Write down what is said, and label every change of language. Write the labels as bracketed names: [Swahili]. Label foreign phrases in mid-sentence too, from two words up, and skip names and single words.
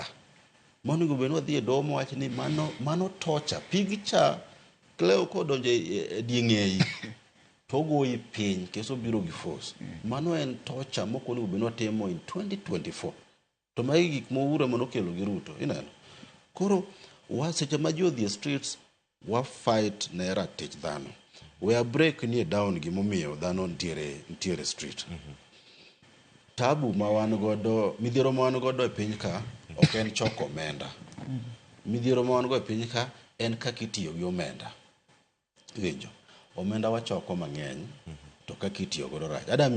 [Luo (Kenya and Tanzania)] Monego bed ni wadhi e doho mowach ni mano tocha, pig cha kleo kodonjo e dieng'eyi to goyi piny keso biro gi force. Mano en tocha moko onego bed ni watimo in 2024. To magi gik moura manokelo gi Ruto, ineno. Koro seche ma ji odhi e streets, wa fight ne ratich dhano. [English] We break [Luo (Kenya and Tanzania)] nie down gimomiyo dhano ntiere street. Tabu ma wan godo, midhiero ma wan godo e piny ka ok en choko omenda. Midhiero ma wan godo e piny ka en kaka itiyo gi omenda. Winjo, omenda wachoko mang'eny to kaka itiyo godo rach.